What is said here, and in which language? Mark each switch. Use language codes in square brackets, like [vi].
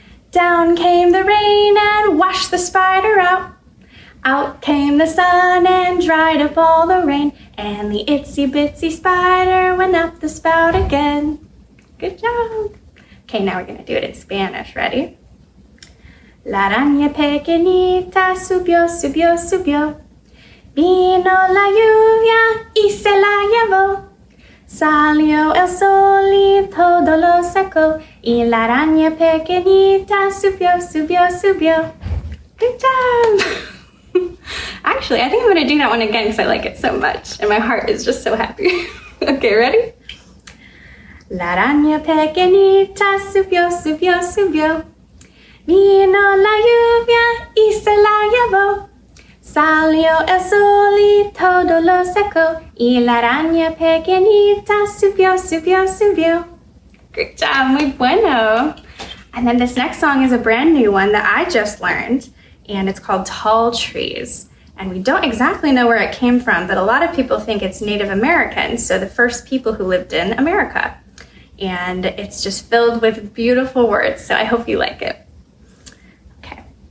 [en] Down came the rain and washed the spider out. Out came the sun and dried up all the rain, and the itsy bitsy spider went up the spout again. Good job. Okay, now we're gonna do it in Spanish. Ready? [es] La araña pequeñita subió, subió, subió. Vino la lluvia y se la llevó. Salió el sol y todo lo secó. Y la araña pequeñita subió, subió, subió. [en] Good job. Actually, I think I'm gonna do that one again because I like it so much and my heart is just so happy. Okay, ready? [es] La araña pequeñita subió, subió, subió. Vino la lluvia y se la llevó. Salió el sol y todo lo secó. Y la araña pequeñita subió, subió, subió. [en] Good job, [es] muy bueno. [en] And then this next song is a brand new one that I just learned, and it's called Tall Trees. And we don't exactly know where it came from, but a lot of people think it's Native American, so the first people who lived in America. And it's just filled with beautiful words, so I hope you like it. Okay.